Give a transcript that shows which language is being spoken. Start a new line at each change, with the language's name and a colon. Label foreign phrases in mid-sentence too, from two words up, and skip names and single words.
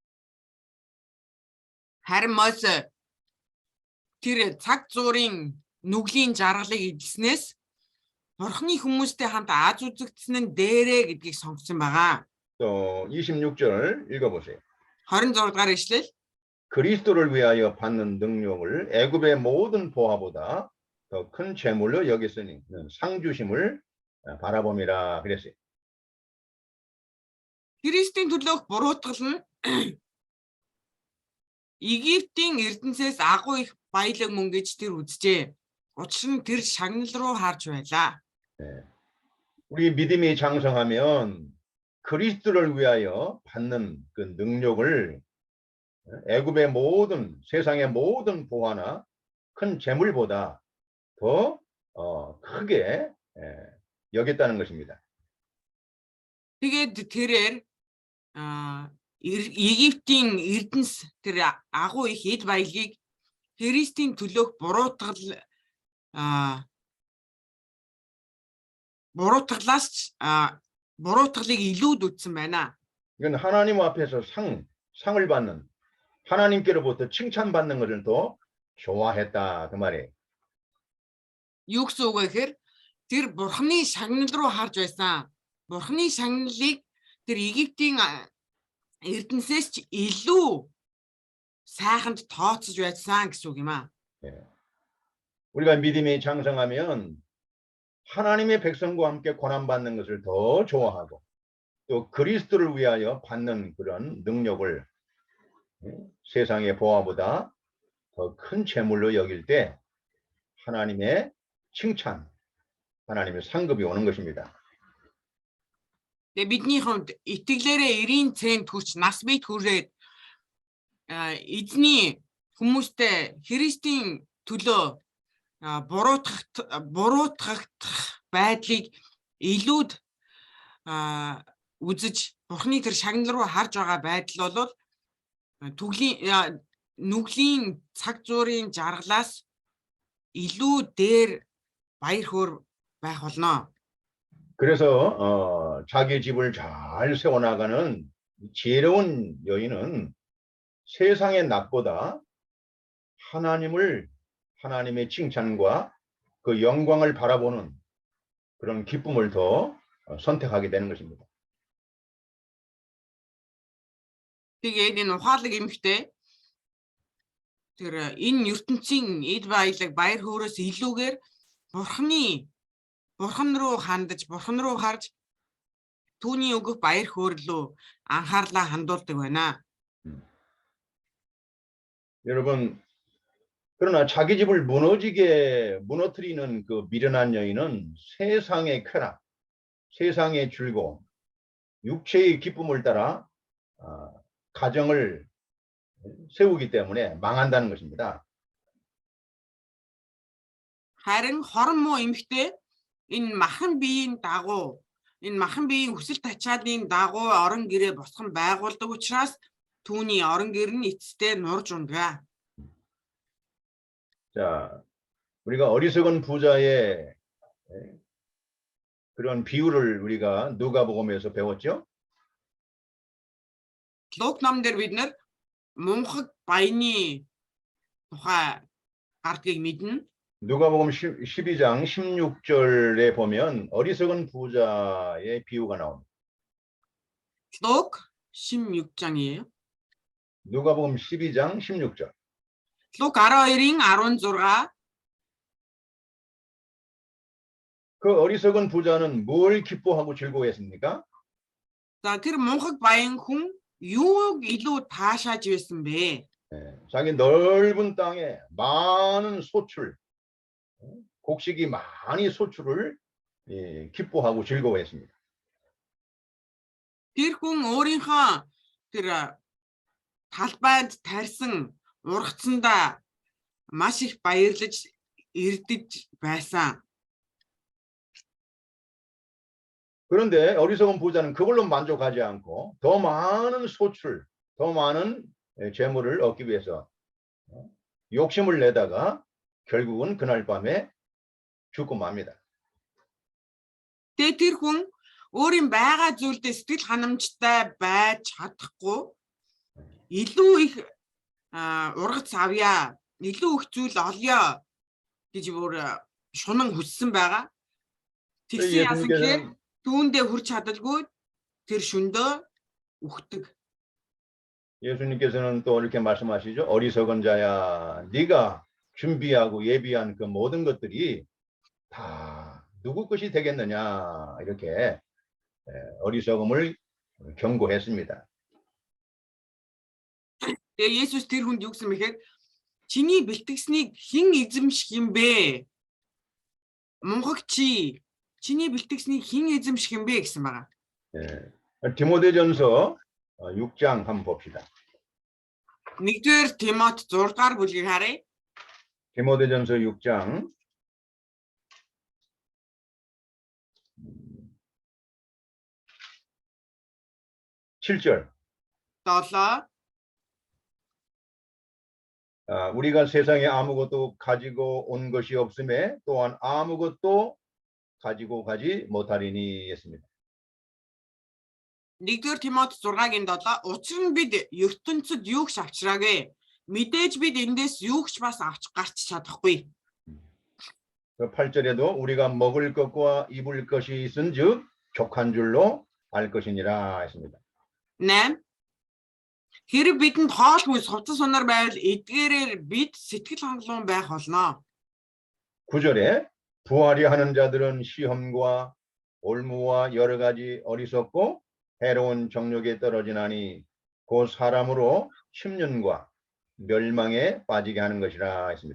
Mongolian: Харин Мосе тэр цаг зуурын нүглийн жаргалыг эзэлснээс Бурхны хүмүүстэй хамт аз үзэгдсэн нь дээрээ гэдгийг сонгосон байгаа.
Korean: 또 26절 읽어보세요.
Mongolian: 26 дугаар ишлэл.
Korean: 그리스도를 위하여 받는 능력을 애굽의 모든 보화보다 더 큰 재물로 여겼으니 상 주심을 바라봄이라 그랬어요.
Mongolian: Христийн төлөөх буруутгал нь Египтийн эрдэнэсээс агуу их баялаг мөн гэж тэр үзжээ. Учир нь тэр шагнал руу харж байлаа.
Korean: 우리 믿음이 장성하면 그리스도를 위하여 받는 그 능력을 애굽의 모든 세상의 모든 보화나 큰 재물보다 더 크게 여겼다는 것입니다.
Mongolian: Тэгээд тэрээр Египтийн эрдэнэс тэр агуу их эд баялагийг Христийн төлөөх буруутгалыг илүүд үзсэн байна.
Korean: 이건 하나님 앞에서 상을 받는 하나님께로부터 칭찬받는 것을 더 좋아했다 그 말이에요.
Mongolian: Юу гэсэн үг вэ гэхээр тэр Бурхны шагнал руу харж байсан. Бурхны шагналыг тэр Египтийн эрдэнэсээс ч илүү сайханд тооцож байсан гэсэн үг юм аа.
Korean: 우리가 믿음이 장성하면 하나님의 백성과 함께 고난받는 것을 더 좋아하고 또 그리스도를 위하여 받는 그런 능력을 세상의 보화보다 더 큰 재물로 여길 때 하나님의 칭찬, 하나님의 상급이 오는 것입니다.
Mongolian: Тэгээ бидний хувьд итгэлээрээ 90 цент хүч нас бий хүрээд эзний хүмүүстэй Христийн төлөө буруутгах байдлыг илүүд үзэж Бурхны тэр шагнал руу харж байгаа байдал бол нүглийн цаг зуурын жаргалаас илүү дээр баяр хөөр байх болно.
Korean: 그래서 자기 집을 잘 세워나가는 지혜로운 여인은 세상의 낙보다 하나님의 칭찬과 그 영광을 바라보는 그런 기쁨을 더 선택하게 되는 것입니다.
Mongolian: Тэгээд энэ ухаалаг эмэгтэй тэр энэ ертөнцийн эд баялаг баяр хөөрөөс илүүгээр Бурхан руу хандаж, Бурхан руу харж түүний өгөх баяр хөөрлөө анхаарлаа хандуулдаг байна.
Korean: 여러분, 그러나 자기 집을 무너뜨리는 그 미련한 여인은 세상의 쾌락, 세상의 즐거움, 육체의 기쁨을 따라 가정을 세우기 때문에 망한다는 것입니다.
Mongolian: Харин хорон муу эмэгтэй энэ махан биеийн хүсэл тачаалын дагуу орон гэрээ босгон байгуулдаг учраас түүний орон гэр нь эцэстээ нурж ундаг.
Korean: 자, 우리가 어리석은 부자의 그런 비유를 우리가 누가복음에서 배웠죠?
Mongolian: Лук номдэр бид нар мунхаг баяны тухай гардгийг мэднэ.
Korean: 누가복음 12장 16절에 보면 어리석은 부자의 비유가 나옵니다. Лук 16장이에요. 누가복음 12장 16절.
Mongolian: Лук 12-ийн 16.
Korean: 그 어리석은 부자는 뭘 기뻐하고 즐거워했습니까?
Mongolian: За тэр мунхаг баян хүн юуг илүү таашааж байсан бэ?
Korean: 자기 넓은 땅에 많은 소출, 곡식이 많이 소출을 기뻐하고 즐거워했습니다.
Mongolian: Тэр хүн өөрийнхөө тэр талбайд тарьсан ургацсандаа маш их баярлаж ирдэж байсан.
Korean: 그런데 어리석은 부자는 그걸로 만족하지 않고 더 많은 소출, 더 많은 재물을 얻기 위해서 욕심을 내다가 결국은 그날 밤에 죽고 맙니다.
Mongolian: Тэгээ тэр хүн өөрийн байгаа зүйлдээ сэтгэл ханамжтай байж чадахгүй илүү их ургац авъя, илүү их зүйл олъё гэж бүр шунан хүссэн байгаа. Тэгсэн яасан гэхээр түүндээ хүрч чадалгүй тэр шөндөө үхдэг.
Korean: 예수님께서는 또 이렇게 말씀하시죠. 어리석은 자야, 네가 준비하고 예비한 그 모든 것들이 다 누구 것이 되겠느냐, 이렇게 어리석음을 경고했습니다.
Mongolian: Тэгээ Есүс тэр хүнд юу гэсэн мэхээр чиний бэлтгэснийг хэн эзэмших юм бэ? Мунхагчи чиний бэлтгэснийг хэн эзэмших юм бэ гэсэн байгаа.
Korean: 디모데전서 6장 한번 봅시다.
Mongolian: 1-р Тимот 6-р бүлгийг харъя.
Korean: 디모데전서 6장 7절. 7. 우리가 세상에 아무것도 가지고 온 것이 없음에 또한 아무것도 가지고 가지 못하리니 했습니다.
Mongolian: 1-р Тимот 6-гийн 7. Учир нь бид ертөнцид юу ч авчраагүй. Мэдээж бид эндээс юу ч бас авч гарч чадахгүй.
Korean: 그 8절에도 우리가 먹을 것과 입을 것이 있은즉 족한 줄로 알 것이니라 했습니다. 8.
Mongolian: Хэрэг бидэнд хоол хүнс хувцас сунар байвал эдгээрээр бид сэтгэл хангалуун байх болно.
Korean: 9절에 부하리 하는 자들은 시험과 올무와 여러 가지 어리석고 해로운 정욕에 떨어지나니 곧 사람으로 심년과 멸망에 빠지게 하는 것이라 했습니다.